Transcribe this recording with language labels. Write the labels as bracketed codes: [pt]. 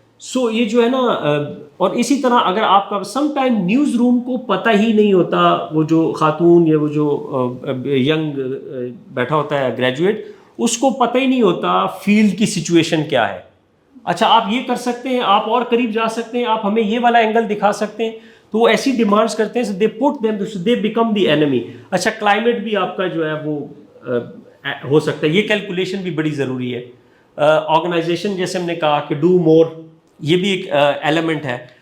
[ur] سو یہ جو ہے نا، اور اسی طرح اگر آپ کا سم ٹائم نیوز روم کو پتہ ہی نہیں ہوتا، وہ جو خاتون یا وہ جو ینگ بیٹھا ہوتا ہے گریجویٹ، اس کو پتہ ہی نہیں ہوتا فیلڈ کی سچویشن کیا ہے. اچھا آپ یہ کر سکتے ہیں، آپ اور قریب جا سکتے ہیں، آپ ہمیں یہ والا اینگل دکھا سکتے ہیں. تو وہ ایسی ڈیمانڈس کرتے ہیں، [en] They put them, they become the enemy. [ur] اچھا کلائمیٹ بھی آپ کا جو ہے وہ ہو سکتا ہے. یہ کیلکولیشن بھی بڑی ضروری ہے. آرگنائزیشن جیسے ہم نے کہا کہ ڈو مور، یہ بھی ایک ایلیمنٹ ہے.